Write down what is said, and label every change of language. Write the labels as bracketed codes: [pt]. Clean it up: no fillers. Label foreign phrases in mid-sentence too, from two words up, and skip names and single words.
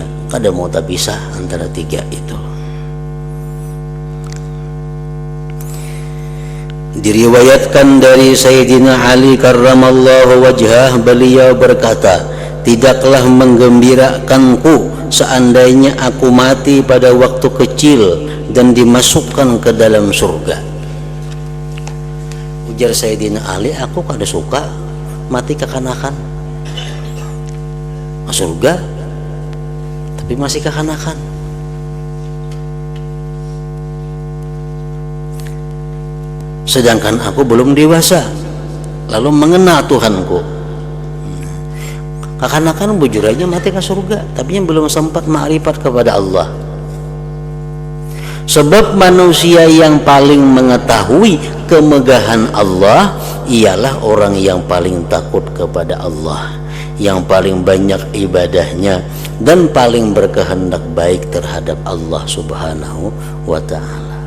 [id] Kada mau terpisah antara tiga itu. Diriwayatkan dari Sayyidina Ali [ar] كرم الله وجهه, [id] beliau berkata, "Tidaklah menggembirakanku seandainya aku mati pada waktu kecil dan dimasukkan ke dalam surga." [bjn] Ujar Sayyidina Ali, "Aku kada suka mati kekanakan, surga tapi masih kekanakan." [id] Sedangkan aku belum dewasa, lalu mengenal Tuhanku. [bjn] Kekanakan bujur aja mati ke surga, tapi yang belum sempat ma'rifat kepada Allah. [id] Sebab manusia yang paling mengetahui kemegahan Allah ialah orang yang paling takut kepada Allah, yang paling banyak ibadahnya, dan paling berkehendak baik terhadap Allah [ar] سبحانه وتعالى.